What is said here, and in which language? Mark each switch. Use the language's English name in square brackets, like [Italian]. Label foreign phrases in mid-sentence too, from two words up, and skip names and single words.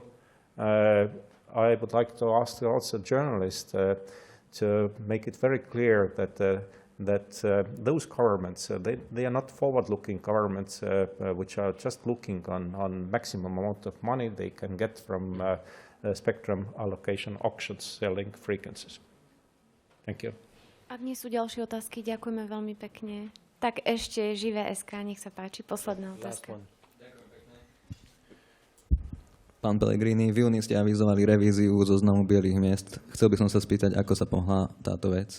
[English] I would like to ask also journalists to make it very clear that those governments, they are not forward-looking governments which are just looking on maximum amount of money they can get from spectrum allocation auctions selling frequencies. Thank you. [Slovak] Ak nie sú ďalšie otázky, ďakujeme veľmi pekne. Tak ešte Živé SK, nech sa páči, posledná otázka. Pán Pellegrini, v júni ste avizovali revíziu zoznamu bielých miest. Chcel by som sa spýtať, ako sa pohla táto vec?